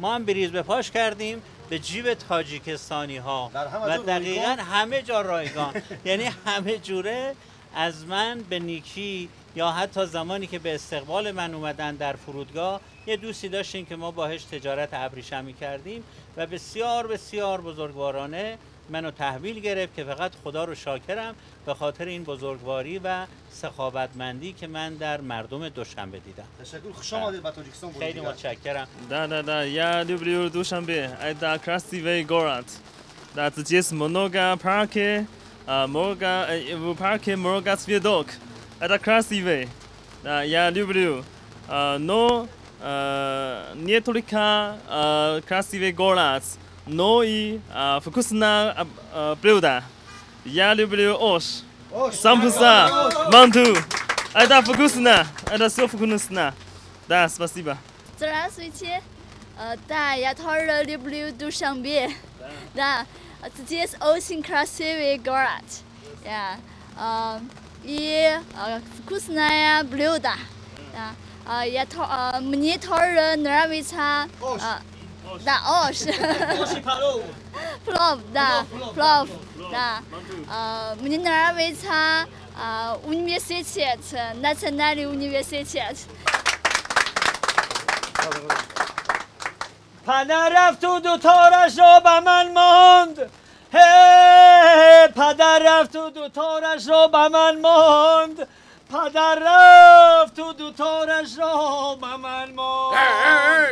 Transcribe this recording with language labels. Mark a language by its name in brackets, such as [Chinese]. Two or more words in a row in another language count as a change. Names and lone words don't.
[Persian] ما هم بریز به پاش کردیم به جیب تاجیکستانی ها و دقیقا همه جا رایگان یعنی همه جوره از من به نیکی یا حتی زمانی که به استقبال من اومدن در فرودگاه یه دوستی داشتیم که ما باهاش تجارت ابریشمی کردیم و بسیار بسیار بزرگوارانه منو تحویل گرفت که فقط خدا رو شاکرم به خاطر این بزرگواری و سخاوتمندی که من در مردم دوشنبه دیدم. تشکر. خوش آمدید به تاجیکستان. خیلی متشکرم. [Russian] Да, я люблю Душанбе. Это красивый город. Да, здесь много парки, в парке много цветов. Это красивый. Да, я люблю. Но не только красивый город, но и вкусное блюдо. Я люблю ош, самбуса, манту. Это вкусно. Это все вкусно. Да, спасибо. Здравствуйте. Да, я тоже люблю Душанбе. Да, здесь очень красивый город. И вкусное блюдо. Мне тоже нравится. Да, ош. Плов, да, плов, да. Мне нравится университет, национальный университет. [Persian] پدر رفت و دوتارش را به من ماند هی پدر رفت و دوتارش را به من ماند پدر رفت و دوتارش را به من ماند